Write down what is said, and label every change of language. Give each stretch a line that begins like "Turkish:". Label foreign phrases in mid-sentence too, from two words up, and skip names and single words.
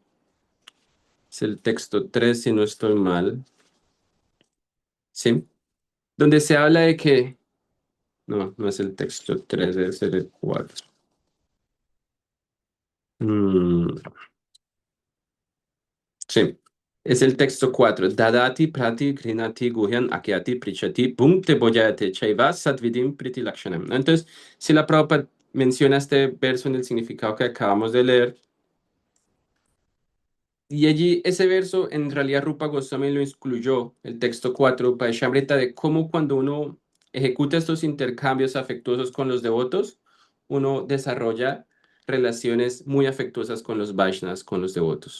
Spanish: Es el texto 3, si no estoy mal, ¿sí? Donde se habla de que, no, no es el texto 3, debe ser el 4. Sí, es el texto 4.
Sanskrit: ददाति प्रति गृणाति गुह्यं आख्याति पृच्छति भुङ्क्ते भोजयते चैव षड्विधं प्रीति लक्षणम्,
Spanish: ¿no? Entonces, si la Prabhupada menciona este verso en el significado que acabamos de leer, y allí ese verso, en realidad Rupa Goswami lo incluyó, el texto 4, Vaishamrita, de cómo cuando uno ejecuta estos intercambios afectuosos con los devotos, uno desarrolla relaciones muy afectuosas con los Vaishnavas, con los devotos.